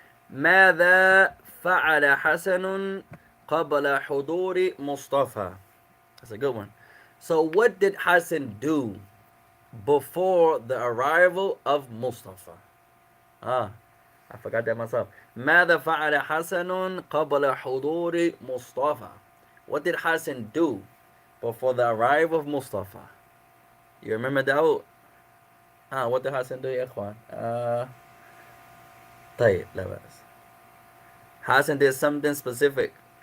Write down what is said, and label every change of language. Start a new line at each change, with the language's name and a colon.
Arabic: ماذا فعل حسن قبل حضور مصطفى?
English: That's a good one. So what did Hassan do before the arrival of Mustafa? I forgot that myself.
Arabic: ماذا فعل حسن قبل حضور مصطفى?
English: What did Hassan do before the arrival of Mustafa? You remember that? What did Hassan do, يا إخوان?
Arabic: طيب, لا بأس.
English: Hassan did something specific.